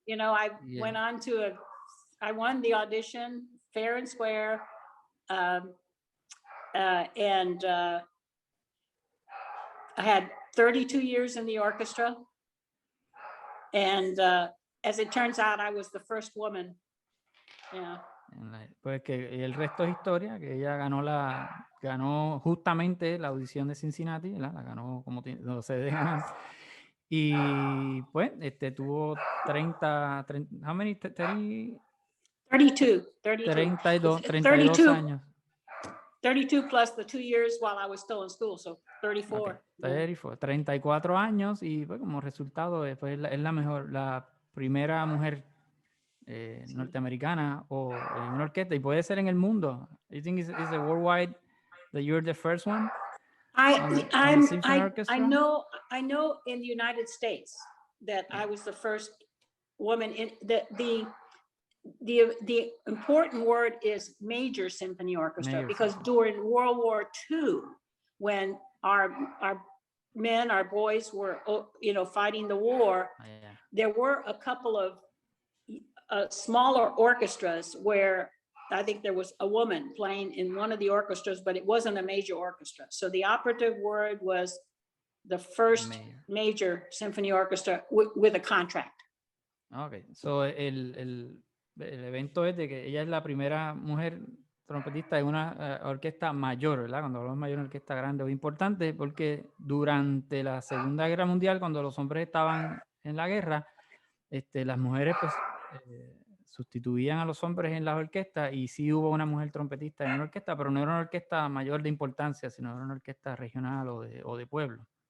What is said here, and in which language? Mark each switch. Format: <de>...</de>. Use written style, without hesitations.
<en>You know, I went on to I won the audition fair and square. And I had 32 years in the orchestra. And as it turns out, I was the first woman. Yeah.</en> <es>Pues que el resto es historia, que ella ganó justamente la audición de Cincinnati, ¿verdad? La ganó como no se debe ganar. Y pues tuvo 30</es> <en>how many?</en> <es>32 años.</es> <en>32 plus the 2 years while I was still in school, so 34. Okay.</en> <es>34 años y pues, como resultado pues, es la primera mujer norteamericana o en una orquesta y puede ser en el mundo.</es> <en>You think it's a worldwide that you're the first one? I know in the United States that I was the first woman in the important word is major symphony orchestra, because during World War II, when our boys were, you know, fighting the war, there were a couple of smaller orchestras where I think there was a woman playing in one of the orchestras, but it wasn't a major orchestra. So the operative word was the first major symphony orchestra with a contract. Okay, so</en> <es>el evento es de que ella es la primera mujer trompetista de una orquesta mayor, ¿verdad? Cuando hablamos de mayor, una orquesta grande o importante, porque durante la Segunda Guerra Mundial, cuando los hombres estaban en la guerra, las mujeres pues sustituían a los hombres en las orquestas y sí hubo una mujer trompetista en una orquesta, pero no era una orquesta mayor de importancia, sino era una orquesta regional o de pueblo.</es>